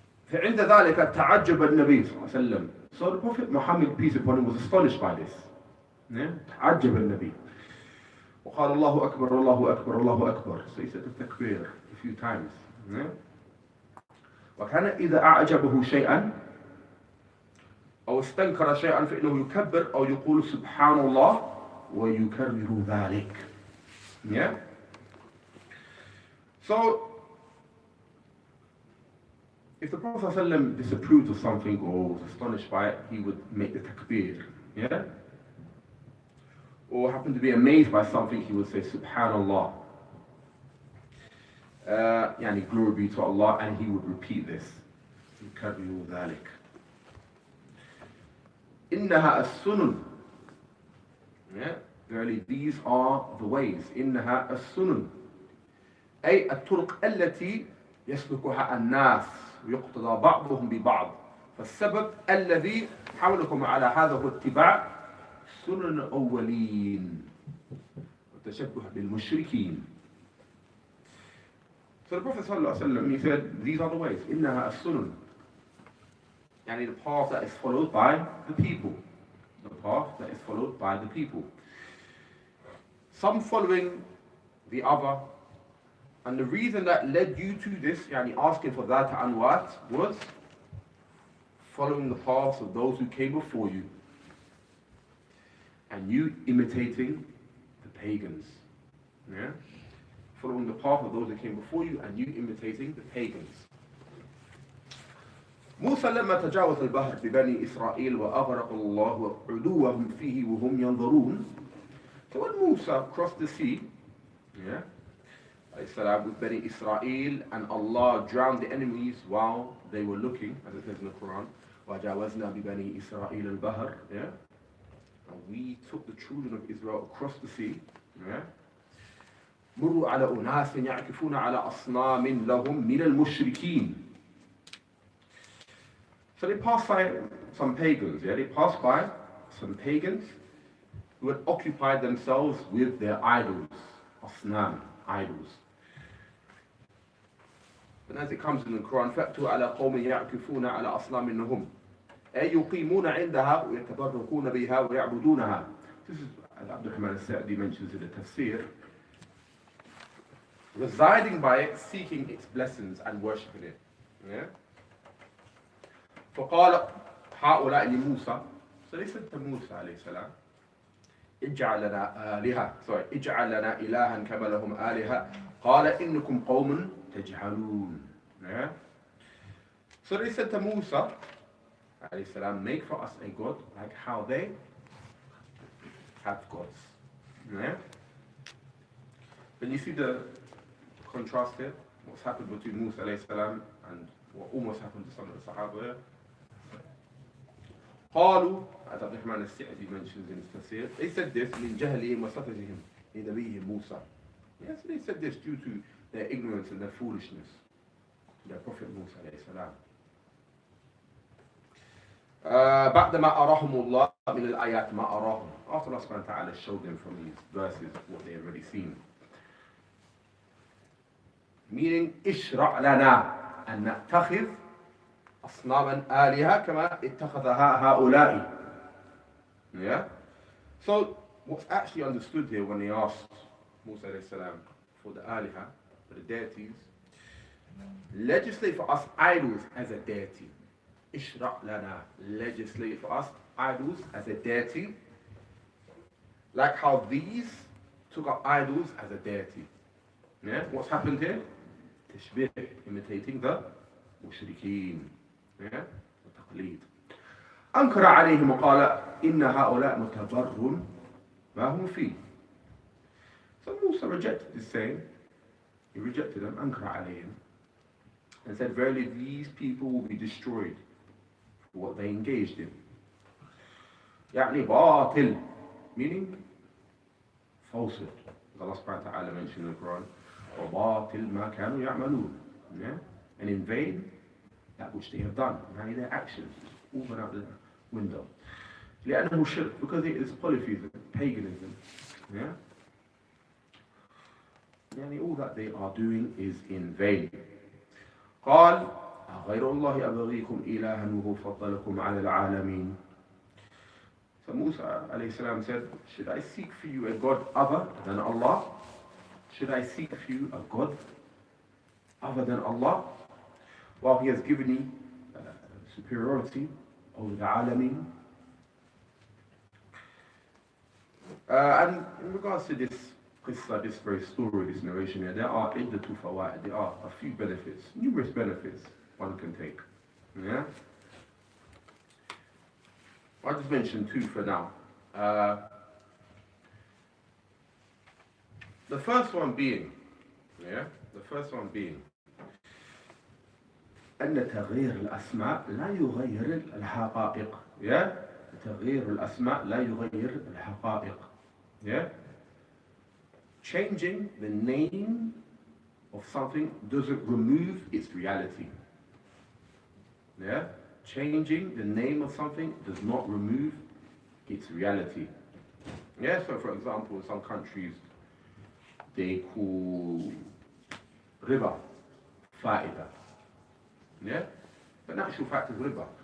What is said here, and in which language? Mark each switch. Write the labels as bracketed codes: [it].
[ar] فعند ذلك تعجب النبي صلى الله عليه وسلم. [en] So the Prophet Muhammad, peace upon him, was astonished by this. [ar] تعجب النبي. وقال الله أكبر الله أكبر الله أكبر. [en] So he said the takbir a few times. [ar] وكان إذا أعجبه شيئا أو استنكر شيئا فإنه يكبر أو يقول سبحان الله ويكرر ذلك. [en] So if the Prophet ﷺ disapproved of something or was astonished by it, he would make the takbir, or happened to be amazed by something, he would say Subhanallah, يعني glory be to Allah, and he would repeat this. [ar] يكرر ذلك. إنها السنن. [en] Verily these are the ways. [ar] إنها السنن. أي الطرق التي يسلكها الناس ويقتضى بعضهم ببعض. فالسبب الذي حولكم على هذا هو اتباع سنن الأولين والتشبه بالمشركين. [en] So the Prophet ﷺ, he said, these are the ways. [ar] إنها السنن. [en] يعني the path that is followed by the people. The path that is followed by the people. Some following the other. And the reason that led you to this, yani asking for that anwat, was following the paths of those who came before you. And you imitating the pagans. Following the path of those who came before you and you imitating the pagans. [ar] موسى لما تجاوز البحر ببني إسرائيل وأغرق الله عدوهم فيه وهم ينظرون. [en] So when Musa crossed the sea, with Bani Israel, and Allah drowned the enemies while they were looking, as it says in the Quran, [ar] وَجَاوَزْنَا بِبَنِي إِسْرَائِيلَ الْبَحْرِ. [en] And we took the children of Israel across the sea. [ar] مُرُّوا عَلَى أُنَاسٍ يَعْكِفُونَ عَلى أَصْنَامٍ لَهُمْ مِنَ الْمُشْرِكِينَ. [en] So they passed by some pagans, they passed by some pagans who had occupied themselves with their idols, asnam, idols. And as it comes in the Quran, [ar] فَأْتُوا عَلَى قَوْمٍ يَعْكِفُونَ عَلى أَصْنَامٍ لَهُمْ أي يقيمون عندها ويتبركون بها ويعبدونها. [en] This is, as Abdurrahman al-Sa'di mentions in the tafsir, residing by it, seeking its blessings and worshipping it. [ar] فقال هؤلاء لموسى. [en] So they said to Musa alayhi salam, [ar] اجعل لنا إلها كما لهم آلهة قال إنكم قوم تجهلون. Yeah? [en] So they said to Musa, alayhi salam, make for us a god like how they have gods. Yeah? Then you see the contrast here, what's happened between Musa alayhi salam and what almost happened to some of the Sahaba. قالوا, as Abd al-Rahman al-Sa'di mentions in his tafsir, they said this [ar] من جهلهم وسفههم لنبيهم موسى. [en] Yes, they said this due to their ignorance and their foolishness to their Prophet Musa alayhi salam. [ar] بعدما أراهم الله من الآيات ما أراهم. [en] After Allah subhanahu wa ta'ala showed them from these verses what they had already seen. [ar] Meaning, اشرع لنا أن نتخذ أصناما آلهة كما اتخذها هؤلاء. [en] Yeah? So, what's actually understood here when they asked Musa alayhi salam for the aliha, for the deities, legislate for us idols as a deity. [ar] Ishraq lana, [en] legislate for us idols as a deity, like how these took up idols as a deity. Yeah? What's happened here? Tashbih, imitating the mushrikeen. Yeah? التقليد. [ar] أنكر عليهم وقال إن هؤلاء متبر ما هم فيه. [en] So Musa rejected this saying. He rejected them, [ar] أنكر عليهم, [en] and said, verily these people will be destroyed for what they engaged in. [ar] يعني باطل, [en] meaning falsehood. As Allah subhanahu wa ta'ala mentioned in the Quran, [ar] وباطل ما كانوا يعملون. [en] Yeah? And in vain that which they have done, and their actions all went out the window. لأنه shirk, because it is polytheism, paganism. Yeah? يعني all that they are doing is in vain. [ar] قال غير الله أبغيكم إلها وهو فضلكم على العالمين. [en] So Musa alayhi salam said, should I seek for you a God other than Allah? Should I seek for you a God other than Allah? While He has given me superiority over the Alameen. And in regards to this qissa, this very story, this narration here, there are [ar] iddatu fawaid, [en] there are a few benefits, numerous benefits one can take. Yeah? I'll just mention two for now. The first one being, [ar] أن تغيير الأسماء لا يغير الحقائق. [en] Yeah? [ar] تغيير الأسماء لا يغير الحقائق. [en] Yeah? Changing the name of something doesn't remove its reality. Yeah? Changing the name of something does not remove its reality. Yeah, so for example, in some countries, they call riba fa'ida. Yeah? But in actual fact, it's riba.